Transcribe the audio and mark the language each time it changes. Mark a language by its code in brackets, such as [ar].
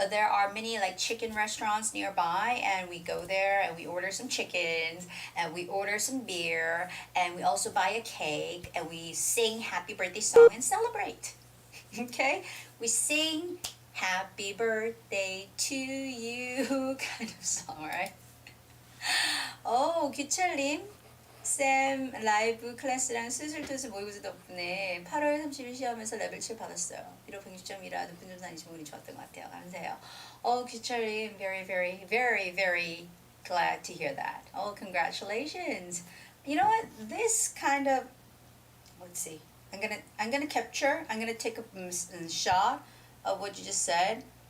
[en] There are many like chicken restaurants nearby, and we go there and we order some chickens and we order some beer and we also buy a cake and we sing happy birthday song and celebrate. Okay, we sing happy birthday to you kind of song, right? [ko] Oh, 규철님. 쌤 라이브 클래스랑 스술토스 모의고사 덕분에 8월 30일 시험에서 레벨 7 받았어요. 비록 160점이라 높은 점수 아니지만 운이 좋았던 것 같아요. 감사해요. [en] 규철님, very, very, very, very glad to hear that. Congratulations. You know what? This kind of, let's see. I'm gonna take a shot of what you just said.